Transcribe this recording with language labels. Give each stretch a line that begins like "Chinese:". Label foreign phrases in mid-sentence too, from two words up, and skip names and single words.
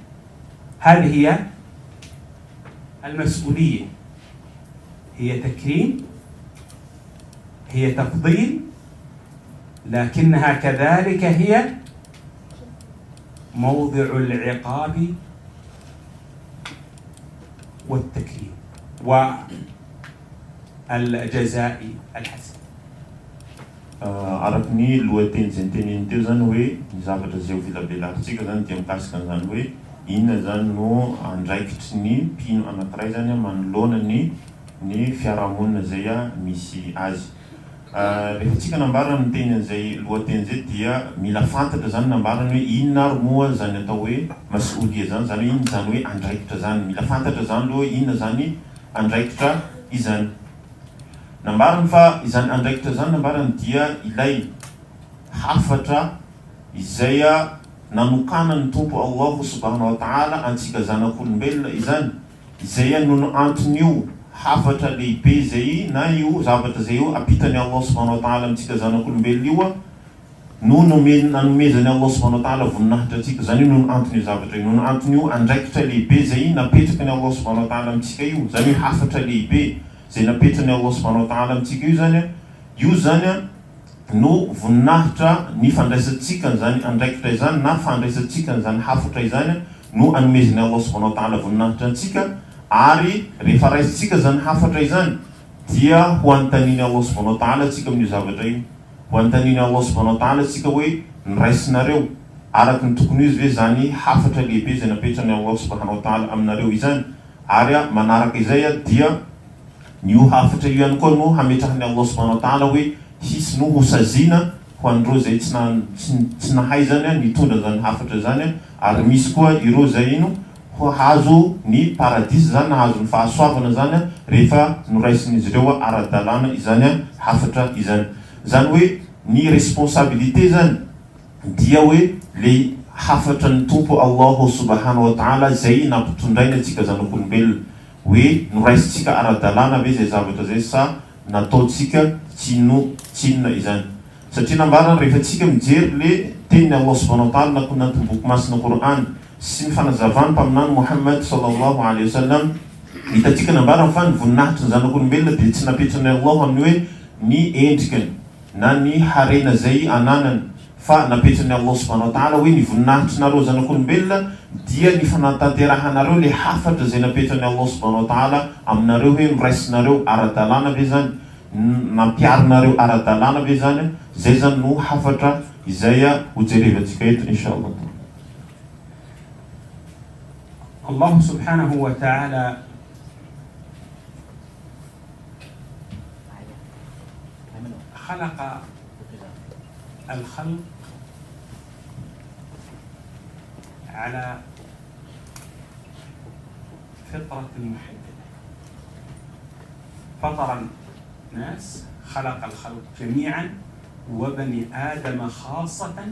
Arabic: هذه هي المسؤولية، هي تكريم، هي تفضيل، لكنها كذلك هي موضع العقاب والتكريم والجزاء الحسن.
Malagasy: Arakny lohateny zay nyteneny teo zany hoe ny zavatra zay ho vilabelarintsika zany dia mikasika zany hoe inona zany no andraikitry ny mpino anankiray zany manoloana ny fiarahamonina zay misy azy. Rehefa tsika nambarana ny teny an'izay lohateny zay dia mila fantatra zany nambarana hoe inona ary moa zany atao hoe masoulia zany, zany hoe inona zany hoe andraikitra zany, mila fantatra zany aloha hoe inona zany andraikitra izany. Nambariny fa izany andraikitra zany nambariny dia ilay hafatra izay nanokana ny tompo
Arabic: الله سبحانه وتعالى
Malagasy: antsika zanak'olombelona izany, izay nono anton'io hafatra lehibe zay na io zavatra zay io apitany
Arabic: الله سبحانه وتعالى
Malagasy: amitsika zanak'olombelona io no nanomezany
Arabic: الله سبحانه وتعالى
Malagasy: voninahitra atsika. Zany io nono anton'io zavatra io, nono anton'io andraikitra lehibe zay napetrakany
Arabic: الله سبحانه وتعالى
Malagasy: amitsika io. Zany io hafatra lehibe zay napetrany
Arabic: الله سبحانه وتعالى
Malagasy: amitsika io zany no voninahitra ny fandraisantsika zany andraikitra izany na fandraisantsika zany hafatra izany no anomezany
Arabic: الله سبحانه وتعالى
Malagasy: voninahitra antsika, ary rehefa raisintsika zany hafatra izany dia ho antaniny
Arabic: الله سبحانه وتعالى
Malagasy: atsika amin'io zavatra io, ho antaniny
Arabic: الله سبحانه وتعالى
Malagasy: atsika hoe niraisinareo araky ny tokony izy ve zany hafatra lehibe zay napetrany
Arabic: الله سبحانه وتعالى
Malagasy: aminareo izany. Ary manaraka izay dia nio hafatra io ihany koa no hametrahany
Arabic: الله سبحانه وتعالى
Malagasy: hoe hisy no ho sazina ho andreo zay tsy nahay zany nitondra zany hafatra zany, ary misy koa ireo zay ino ho hazo ny paradis zany, hazo ny fahasoavana zany rehefa noraisin'izy ireo ara-dalàna izany hafatra izany. Zany hoe ny responsabilité zany dia hoe le hafatra ny tompo
Arabic: الله سبحانه وتعالى
Malagasy: zay nampitondraina atsika zanak'olombelona, hoe noraisitsika ara-dalàna ve zay zavatra zay sa nataotsika tsinona izany. Satria nambarana rehefa tsika mijery le teniny
Arabic: الله سبحانه وتعالى
Malagasy: nakonanty boky masina Qur'an sy ny fanazavany mpaminany Muhammad
Arabic: صلى الله عليه وسلم,
Malagasy: hitatsika nambarana fa ny voninahitra ny zanak'olombelona dia tsy napetrany Allah amin'ny hoe ny endrikany na ny harena zay ananany, fa napetrany
Arabic: الله سبحانه وتعالى
Malagasy: hoe ny voninahitry nareo zanak'olombelona dia ny fanatanteranareo le hafatra zay napetrany
Arabic: الله سبحانه وتعالى
Malagasy: aminareo hoe miraisinareo ara-dalàna ve zany, nampiarinareo ara-dalàna ve zany. Zay zany no hafatra izay ho jerevantsika eto
Arabic: إن شاء الله. الله سبحانه وتعالى خلق الخلق على فطرة محددة، فطر الناس، خلق الخلق جميعا وبني آدم خاصة،